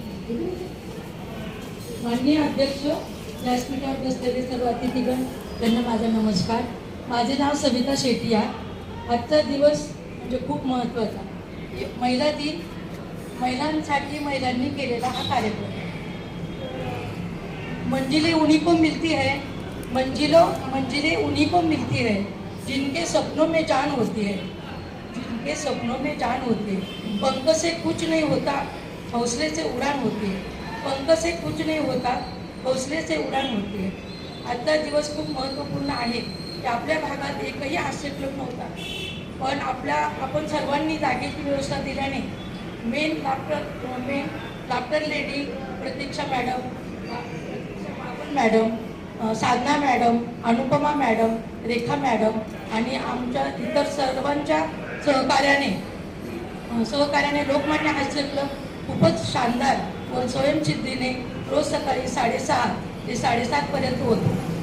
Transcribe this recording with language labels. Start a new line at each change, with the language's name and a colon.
Marathi: माननीय अध्यक्ष, व्यासपीठावर बसलेले सर्व अतिथीगण त्यांना माझा नमस्कार. माझे नाव सविता शेट्टी आहे. आजचा दिवस म्हणजे खूप महत्त्वाचा. महिला दिन, महिलांसाठी महिलांनी केलेला हा कार्यक्रम.
Hindi: मंजिलें उन्हीं को मिलती है, मंजिलें उन्हीं को मिलती है जिनके सपनों में जान होती है, जिनके सपनों में जान होती है. पंख से कुछ नहीं होता, हौसले से उड़ान होती है. पंख से कुछ नहीं होता, हौसले से उड़ान होती है.
Marathi: आजचा दिवस खूप महत्त्वपूर्ण आहे की आपल्या भागात एकही हास्य क्लब नव्हता, पण आपण सर्वांनी जागेची व्यवस्था दिल्याने मेन लाफ्टर लेडी प्रतीक्षा मॅडम, साधना मॅडम, अनुपमा मॅडम, रेखा मॅडम आणि आमच्या इतर सर्वांच्या सहकार्याने लोकमान्य हास्य क्लब खूपच शानदार व स्वयंसिद्धीने रोज सकाळी 6:30 ते 7:30 पर्यंत होतो.